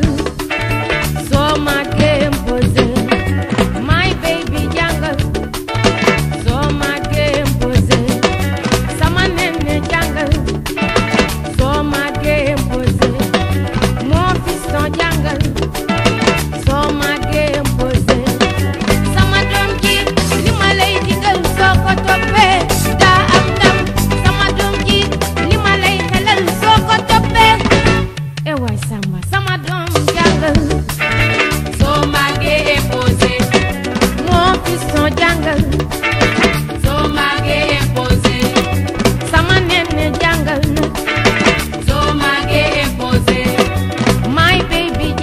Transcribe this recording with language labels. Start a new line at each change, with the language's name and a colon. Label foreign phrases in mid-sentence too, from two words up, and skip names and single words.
Wolof: soo màggee imposé
English: my baby
Wolof: jàngal soo màggee imposé sama nenne jàngal soo màggee imposé moo fiston jàngal soo màggee imposé sama doom ji li ma lay digal soo ko toppee daa am ndam sama doom ji li ma lay xelal soo ko toppee e waay samba sama doom jàngal soo màggee imposé moo fiston jàngal soo màggee imposé sama nenne jàngal na soo màggee imposé
English: my baby